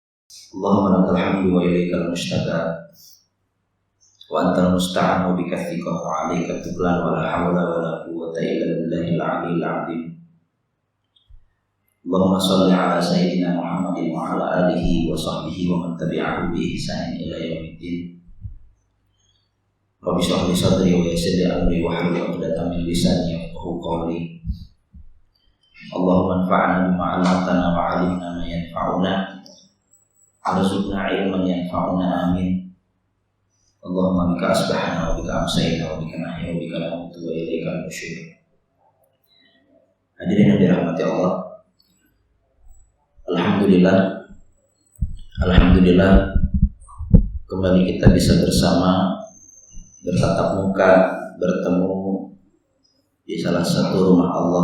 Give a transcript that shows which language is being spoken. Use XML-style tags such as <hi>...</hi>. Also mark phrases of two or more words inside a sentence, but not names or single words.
<ar>اللهم لك الحمد وإليك المشتكى وأنت المستعان وبك الثقة وعليك التكلان ولا حول ولا قوة إلا بالله العلي العظيم. اللهم صل على سيدنا محمد وعلى آله وصحبه ومن تبعه بإحسان إلى يوم الدين. رب اشرح لي صدري ويسر لي أمري واحلل عقدة من لساني يفقهوا قولي. اللهم انفعنا بما علمتنا وعلمنا ما ينفعنا. ارزقنا علما ينفعنا آمين. اللهم بك أصبحنا وبك أمسينا وبك نحيا وبك نموت وإليك النشور.</ar> <id>Hadirin yang dirahmati Allah, Alhamdulillah kembali kita bisa bersama, bertatap muka, bertemu di salah satu rumah Allah.</id>